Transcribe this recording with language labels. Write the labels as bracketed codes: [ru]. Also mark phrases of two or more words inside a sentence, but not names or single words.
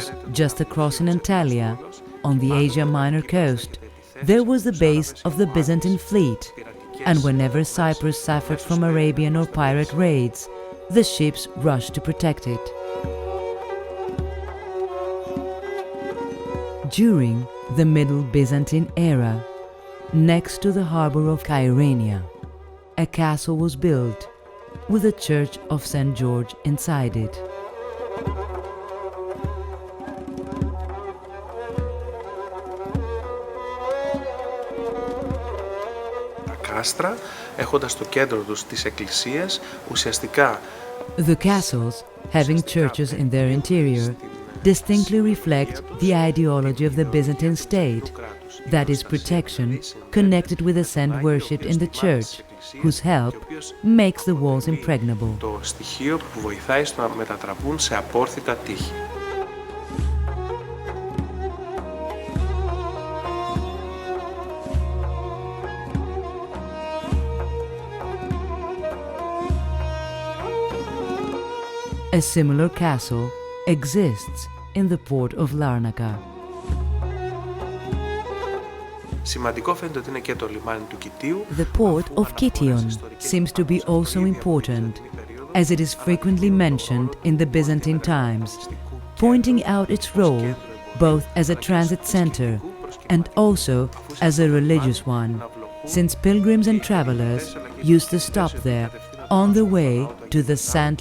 [en] just across in Antalya, on the Asia Minor coast, there was the base of the Byzantine fleet, and whenever Cyprus suffered from Arabian or pirate raids, the ships rushed to protect it. During the Middle Byzantine era, next to the harbor of Kyrenia, a castle was built with the Church of St. George inside it. [el] Κάστρα, έχοντας στο κέντρο τους τις εκκλησίες, ουσιαστικά [en] The castles, having churches in their interior, distinctly reflect the ideology of the Byzantine state, that is protection connected with the saint worshipped in the church, whose help makes the walls impregnable. [el] Το στοιχείο που βοηθάει στο να μετατραπούν σε απόρθητα τείχη. [en] A similar castle exists in the port of Larnaca. [el] Σημαντικό φαίνεται ότι είναι και το λιμάνι του Κιτίου. [en] The port of Kition seems to be also important, as it is frequently mentioned in the Byzantine times, pointing out its role both as a transit center and also as a religious one, since pilgrims and travelers used to stop there on the way to the St.